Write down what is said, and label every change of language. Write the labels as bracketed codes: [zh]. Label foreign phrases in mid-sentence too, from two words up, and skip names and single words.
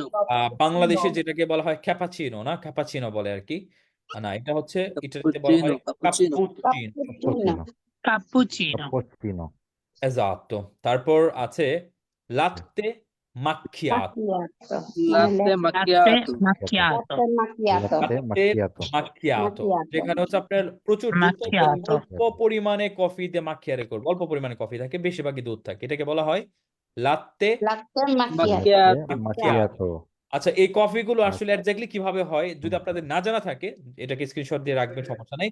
[bn] বাংলাদেশে যেটাকে বলা হয় ক্যাপাচিনো, না ক্যাপাচিনো বলে আর কি। না, এটা হচ্ছে ইটালিতে বলা হয় কাপুচিনো। কাপুচিনো। Cappuccino. এজাত্তো। তারপর আছে [it] latte macchiato. latte macchiato. [bn] Macchiato. [it] Latte macchiato. latte macchiato, [bn] যেখানে হচ্ছে আপনার প্রচুর দুধ থাকে, Macchiato. অল্প পরিমাণে কফি দিয়ে মাক্কিয়ারে করবে, অল্প পরিমাণে কফি থাকে, বেশিরভাগই দুধ থাকে, এটাকে বলা হয় লাত্তে [it] Latte macchiato. [bn] মাক্কিয়াতো। মাক্কিয়াতো। আচ্ছা, এই কফিগুলো আসলে এক্স্যাক্টলি কিভাবে হয় যদি আপনাদের না জানা থাকে, এটাকে স্ক্রিনশট দিয়ে রাখবেন, সমস্যা নেই।